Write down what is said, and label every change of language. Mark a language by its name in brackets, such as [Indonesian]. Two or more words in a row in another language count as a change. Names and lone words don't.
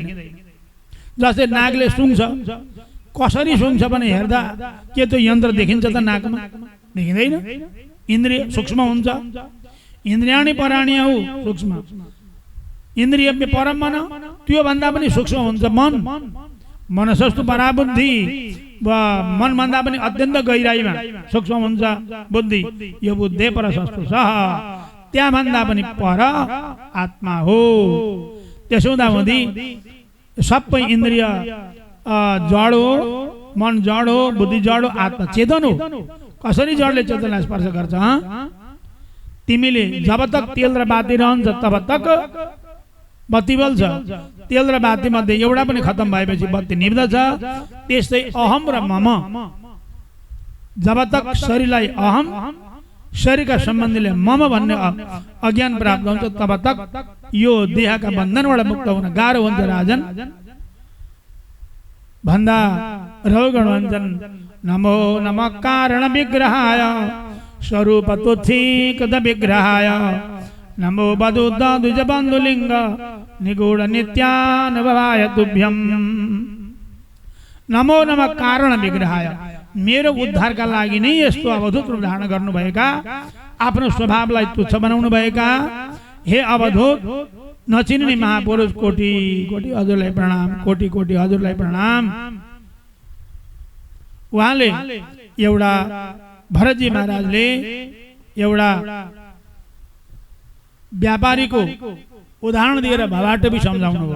[Nepali] जस्तै नागले सुँग्छ, कसरी सुँग्छ भने हेर्दा के त्यो यन्त्र देखिन्छ त नाकमा? देखिँदैन। इन्द्रिय सूक्ष्म हुन्छ। [Sanskrit] इन्द्रियाणि पराण्याहु [Nepali] सूक्ष्म, इन्द्रिय परम मन, त्यो भन्दा पनि सूक्ष्म हुन्छ मन। [Sanskrit] मनसस्तु परा बुद्धि, [Nepali] मन भन्दा पनि अत्यन्त गहिराइमा सूक्ष्म हुन्छ बुद्धि। [Sanskrit] यो बुद्धे परसस्तु सः, [Nepali] त्यहाँ भन्दा पनि पर आत्मा हो। त्यसो हुँदाहुँदी सबै इन्द्रिय जड हो, मन जड हो, बुद्धि जड हो, आत्मा चेतन हो। कसरी जडले चेतनलाई स्पर्श गर्छ? तिमीले [Hindi] जब तक [Nepali] तेल र बाती रहन्छ [Hindi] तब तक [Nepali] बत्ती बल्छ। तेल र बाती मध्ये एउटा पनि खत्म भएपछि बत्ती निभ्दछ। त्यस्तै अहम र मम, [Hindi] जब तक [Nepali] शरीरलाई अहम, शरीरका सम्बन्धीले मम भन्ने अज्ञान प्राप्त हुन्छ [Hindi] तब तक [Nepali] यो देहका बन्धनबाट मुक्त हुन गाह्रो हुन्छ। राजन भन्दा रौगण भन्छन् [Sanskrit] नमो नमः कारण विग्रहाय स्वरूप तुच्छीकृत विग्रहाय नमो बदुद्ध द्विज बन्धुलिङ्ग निगूढ नित्यानुभवाय तुभ्यं। नमो नमः कारण विग्रहाय, [Nepali] मेरो उद्धारका लागि नै यस्तो अवधूत रूप धारण गर्नुभएका, आफ्नो स्वभावलाई तुच्छ बनाउनु भएका हे अवधूत नचिन्ने महापुरुष कोटि कोटि हजुरलाई प्रणाम, कोटि कोटि हजुरलाई प्रणाम। उहाँले एउटा भरतजी महाराजले एउटा व्यापारीको उदाहरण दिएर भवाटोपी सम्झाउनु भयो।